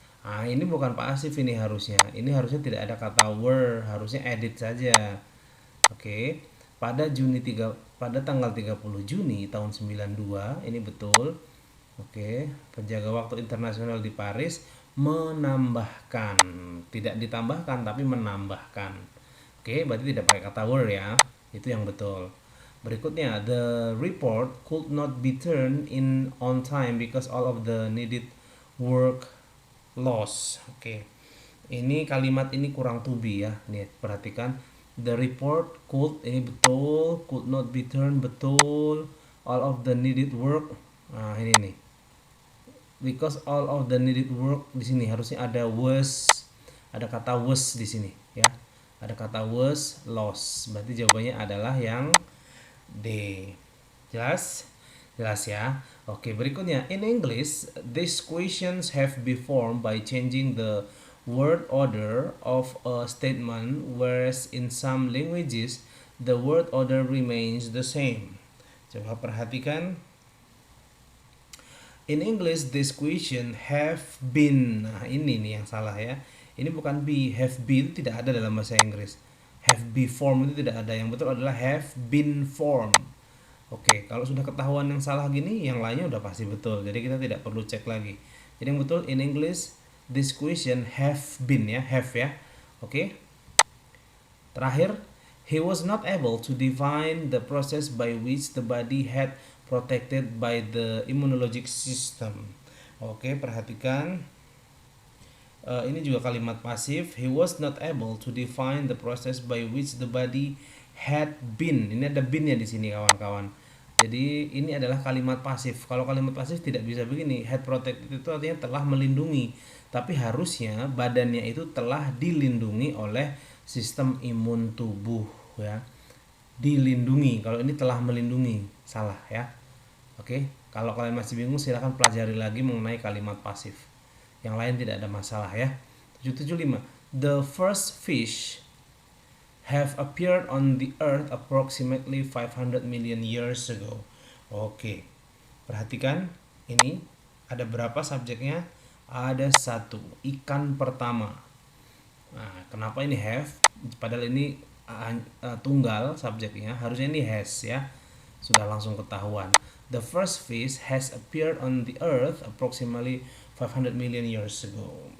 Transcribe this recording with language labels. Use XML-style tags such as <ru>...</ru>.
<id>Ini bukan pasif, ini harusnya. Ini harusnya tidak ada kata were, harusnya edit saja. Oke. Pada tanggal 30 Juni tahun 92, ini betul. Oke, penjaga waktu internasional di Paris menambahkan, tidak ditambahkan tapi menambahkan. Oke, berarti tidak pakai kata were ya. Itu yang betul.</id> <en>Berikutnya, the report could not be turned in on time because all of the needed work lost.</en> <id>Oke. Ini kalimat ini kurang to be ya. Nih, perhatikan.</id> <en>The report could,</en> <id>ini betul,</id> <en>could not be turned, betul. All of the needed work.</en> <id>Nah, ini nih.</id> <en>Because all of the needed work,</en> <id>di sini harusnya ada was, ada kata was di sini ya. Ada kata</id> <en>was lost.</en> <id>Berarti jawabannya adalah yang D. Jelas? Jelas ya. Oke, berikutnya.</id> <en>In English, these questions have been formed by changing the word order of a statement, whereas in some languages, the word order remains the same.</en> <id>Coba perhatikan.</id> <en>In English, this question have been.</en> <id>Nah, ini nih yang salah ya. Ini bukan be. Have been itu tidak ada dalam bahasa Inggris.</id> <en>Have been formed</en> <id>itu tidak ada. Yang betul adalah</id> <en>have been formed.</en> <id>Oke, kalau sudah ketahuan yang salah gini, yang lainnya udah pasti betul. Jadi kita tidak perlu cek lagi. Jadi yang betul,</id> <en>in English, this question have been ya, have ya. Oke.</en> <id>Terakhir,</id> <en>he was not able to define the process by which the body had protected by the immunologic system.</en> <id>Oke, perhatikan. Ini juga kalimat pasif.</id> <en>He was not able to define the process by which the body had been.</en> <id>Ini ada been-nya di sini kawan-kawan. Jadi ini adalah kalimat pasif. Kalau kalimat pasif tidak bisa begini.</id> <en>Had protected</en> <id>itu artinya telah melindungi. Tapi harusnya badannya itu telah dilindungi oleh sistem imun tubuh ya. Dilindungi. Kalau ini telah melindungi, salah ya. Oke. Kalau kalian masih bingung, silahkan pelajari lagi mengenai kalimat pasif. Yang lain tidak ada masalah ya. 775.</id> <en>The first fish have appeared on the earth approximately 500 million years ago.</en> <id>Oke. Perhatikan, ini ada berapa subjeknya? Ada 1. Ikan pertama. Nah, kenapa ini have? Padahal ini tunggal subjeknya, harusnya ini has ya. Sudah langsung ketahuan.</id> <en>The first fish has appeared on the earth approximately 500 million years ago.</en>